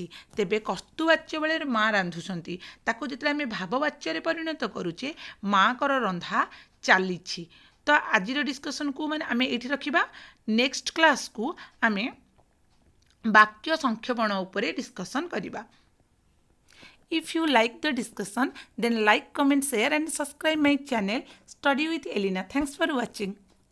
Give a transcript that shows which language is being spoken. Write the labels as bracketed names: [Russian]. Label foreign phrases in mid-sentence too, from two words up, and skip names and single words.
[Odia] ତେବେ କର୍ତ୍ତୃବାଚ୍ୟ ବେଳେ ମା ରାନ୍ଧୁଛନ୍ତି, ତାକୁ ଯେତେବେଳେ ଆମେ ଭାବବାଚ୍ୟରେ ପରିଣତ କରୁଛେ ମାଙ୍କର ରନ୍ଧା ଚାଲିଛି। ତ ଆଜିର ଡିସ୍କସନ୍କୁ ଆମେ ଏଇଠି ରଖିବା। [English] next class [Odia] ଆମେ ବାକ୍ୟ ସଂକ୍ଷେପଣ ଉପରେ ଡିସ୍କସନ୍ କରିବା। [English] If you like the discussion, then like, comment, share and subscribe my channel Study with Elena. Thanks for watching.